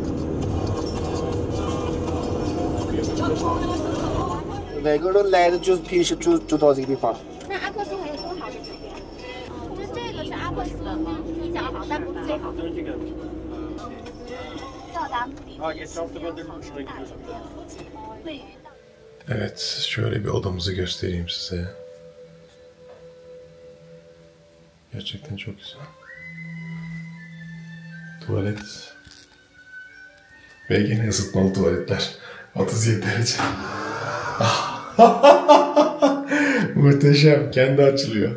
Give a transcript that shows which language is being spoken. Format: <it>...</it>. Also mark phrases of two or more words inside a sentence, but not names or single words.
<zh>每个人来的就是平时就到这个地方。那阿克苏还有多好的酒店？就这个是阿克苏的吗？比较好，但不是最好的。到达目的地西边豪盛大酒店附近，位于大。</zh> <tr>Evet, şöyle bir odamızı göstereyim size. Gerçekten çok güzel. Tuvalet. Ve gene ısıtmalı tuvaletler. 37 derece. Muhteşem. Kendi açılıyor.</tr>